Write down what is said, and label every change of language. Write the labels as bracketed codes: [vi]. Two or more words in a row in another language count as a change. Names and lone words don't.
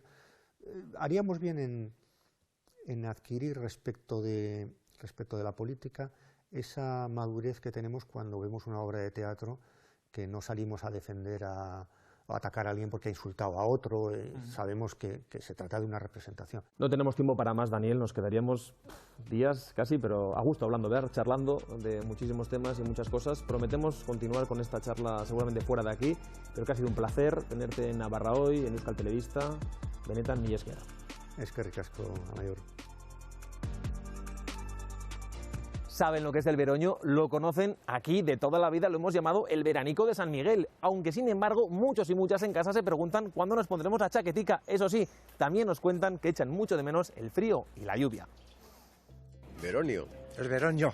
[es] Haríamos bien en adquirir respecto de la política esa madurez que tenemos cuando vemos una obra de teatro, que no salimos a defender o atacar a alguien porque ha insultado a otro. Sabemos que se trata de una representación. No tenemos tiempo para más, Daniel, nos quedaríamos días casi, pero a gusto hablando, charlando de muchísimos temas y muchas cosas. Prometemos continuar con esta charla seguramente fuera de aquí, pero que ha sido un placer tenerte en Navarra Hoy, en Euskal Telebista. [eu] Benetan, mila esker. Eskerrik asko, Amaiur. [es] saben lo que es el veroño, lo conocen aquí de toda la vida, lo hemos llamado el veranico de San Miguel, aunque sin embargo muchos y muchas en casa se preguntan cuándo nos pondremos la chaquetica. Eso sí, también nos cuentan que echan mucho de menos el frío y la lluvia. Veronio. El veroño.